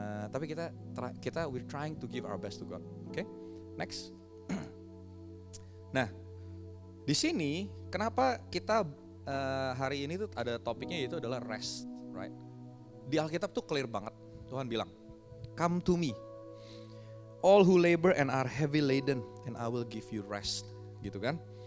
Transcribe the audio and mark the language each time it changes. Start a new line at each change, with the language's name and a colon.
Indonesian: Tapi kita
English: we're trying to give our best to God. Okay, next.
Indonesian: Nah, di sini kenapa kita hari ini tuh ada topiknya yaitu adalah rest, right? di Alkitab tuh clear banget. Tuhan bilang,
English: "Come to me, all who labor and are heavy laden, and I will give you rest."
Indonesian: Gitu kan?